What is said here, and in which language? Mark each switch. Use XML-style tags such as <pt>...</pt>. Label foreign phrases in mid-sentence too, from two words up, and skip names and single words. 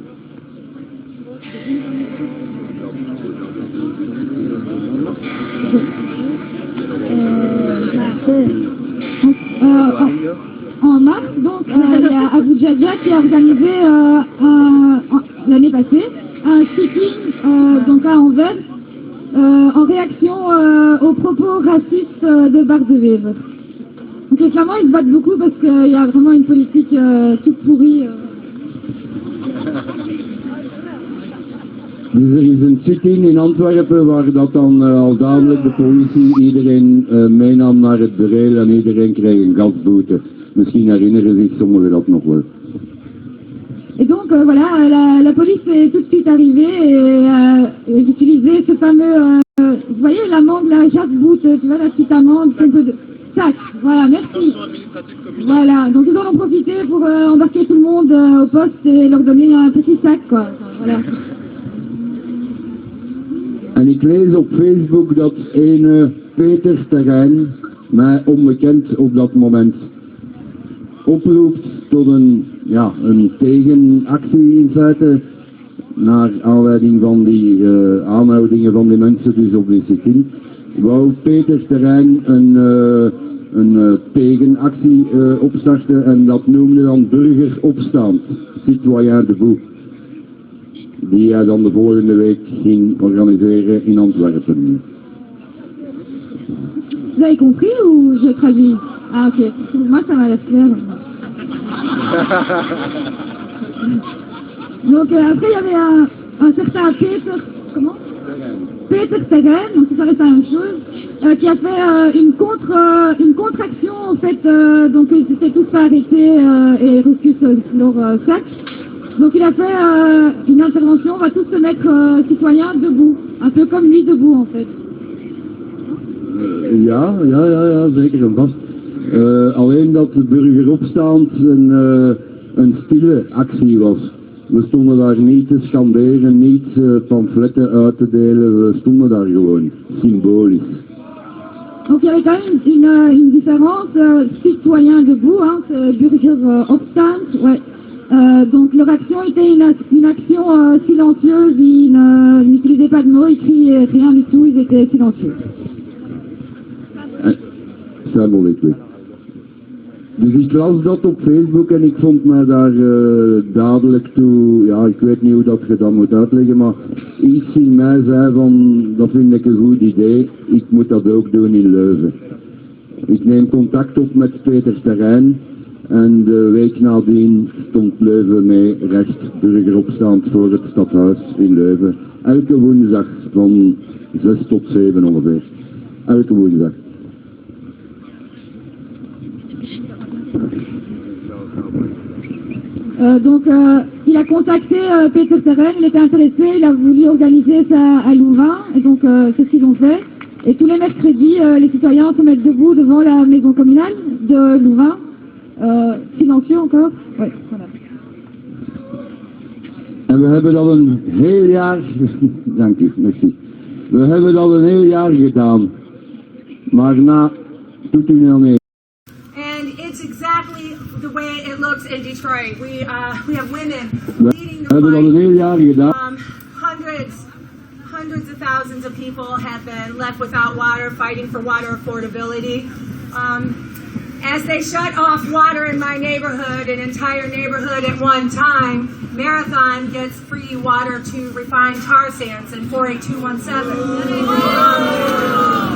<fr>En mars, donc, il y a Abu Jaja qui a organisé l'année passée un sit-in donc à Anvers en réaction aux propos racistes de Bart de Wever. Donc clairement ils se battent beaucoup parce qu'il y a vraiment une politique toute pourrie.</fr> <nl>Dus er is een sit-in in Antwerpen waar dat dan al dadelijk de politie iedereen meenam naar het bureel en iedereen kreeg een gasboete. Misschien herinneren zich sommigen dat nog wel.</nl> <fr>Et donc voilà, la police est tout de suite arrivée et j'utilisais ce fameux, vous voyez l'amende, la jackboot, tu vois la petite amende, un peu de sac, voilà, merci. Voilà, donc ils en ont profité pour embarquer tout le monde au poste et leur donner un petit sac, quoi, voilà.</fr> <nl>En ik lees op Facebook dat een Petersterrein, mij onbekend op dat moment, oproept tot een tegenactie in feite, naar aanleiding van die aanhoudingen van die mensen dus op die sit-in. Wou Petersterrein een tegenactie opstarten en dat noemde dan burgeropstand, Citoyen Debout, die hij dan de volgende week ging organiseren in Antwerpen.</nl> <fr>Vous avez compris ou je traduis? Ah ok, moi ça m'a l'air clair. Donc après il y avait un certain Peter Stegen, donc ça reste la même chose, qui a fait une contre-action en fait, donc ils s'étaient tous pas arrêtés et reçus leur sac. Donc il a fait une intervention, on va tous se mettre citoyens debout, un peu comme lui debout en fait.</fr> <nl>Ja, zeker en vast. Alleen dat de burgeropstand een stille actie was. We stonden daar niet te scanderen, niet pamfletten uit te delen, we stonden daar gewoon, symbolisch.</nl> <fr>Donc il y avait quand même une différence, citoyen debout, hein, burgeropstand, ouais. Donc leur action était une action silencieuse, ils n'utilisaient pas de mots, ils criaient rien du tout, ils étaient silencieux.</fr> <nl>Symbolisch. Dus ik las dat op Facebook en ik vond mij daar dadelijk toe, ja ik weet niet hoe dat je dat moet uitleggen, maar iets in mij zei van, dat vind ik een goed idee, ik moet dat ook doen in Leuven. Ik neem contact op met Peter Terrein en de week nadien stond Leuven mee recht burgeropstand voor het stadhuis in Leuven. Elke woensdag van 6 tot 7 ongeveer. Elke woensdag.</nl> <fr>Donc il a contacté Peter Terren, il était intéressé, il a voulu organiser ça à Louvain, et donc c'est ce qu'ils ont fait. Et tous les mercredis, les citoyens se mettent debout devant la maison communale de Louvain, silencieux encore. Ouais, voilà.</fr> <nl>En we hebben dat een heel jaar, dank u, merci. We hebben dat een heel jaar gedaan, maar na doet u nog niet.</nl> <en>And it's exactly the way it looks in Detroit. We have women leading the fight. Hundreds of thousands of people have been left without water, fighting for water affordability. As they shut off water in my neighborhood, an entire neighborhood at one time, Marathon gets free water to refine tar sands in 48217.</en>